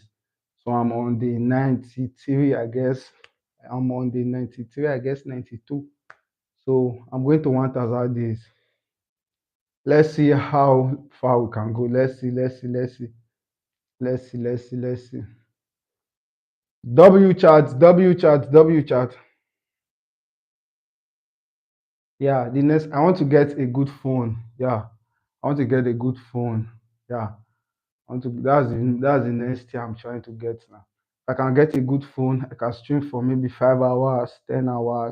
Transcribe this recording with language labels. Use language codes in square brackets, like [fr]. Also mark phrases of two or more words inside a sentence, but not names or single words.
[en] So I'm on the 93, I guess. I'm on the 93, I guess 92. So I'm going to 1,000 days. Let's see how far we can go. Let's see. Let's see. Let's see. Let's see. Let's see. Let's see. W chat. W chat. W chat. Yeah, the next I want to get a good phone. Yeah, I want to get a good phone. Yeah, I want to. That's the next thing I'm trying to get now. If I can get a good phone, I can stream for maybe 5 hours, 10 hours.